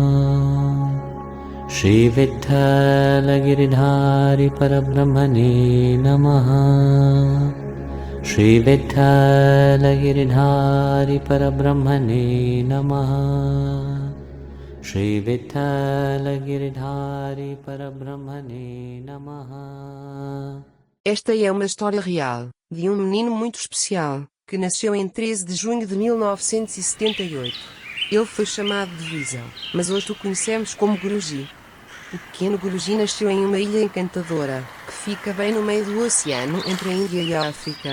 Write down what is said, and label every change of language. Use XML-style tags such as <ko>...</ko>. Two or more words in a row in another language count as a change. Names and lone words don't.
<sa>Shri Vitthal Giridhari Parabrahmane Namaha. Shri Vitthal Giridhari Parabrahmane Namaha. Shri Vitthal Giridhari Parabrahmane Namaha.</sa> <pt>Esta é uma história real, de um menino muito especial, que nasceu em 13 de junho de 1978. Ele foi chamado de Visão, mas hoje o conhecemos como Guruji. O pequeno Guruji nasceu em uma ilha encantadora, que fica bem no meio do oceano entre a Índia e a África.</pt>